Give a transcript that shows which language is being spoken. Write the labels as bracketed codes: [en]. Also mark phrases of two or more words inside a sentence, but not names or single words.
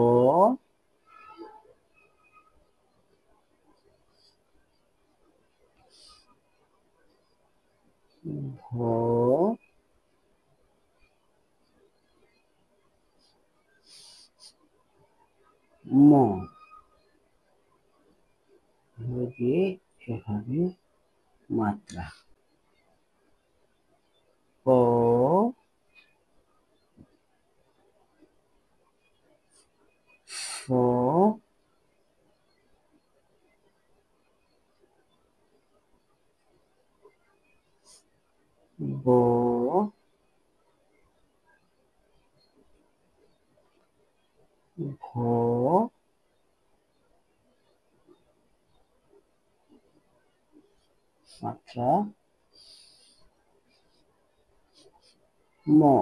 [bn] ভ, ম। এভাবে এভাবে মাত্রা। প, ফ, ব, ভ, মাত্রা, ম।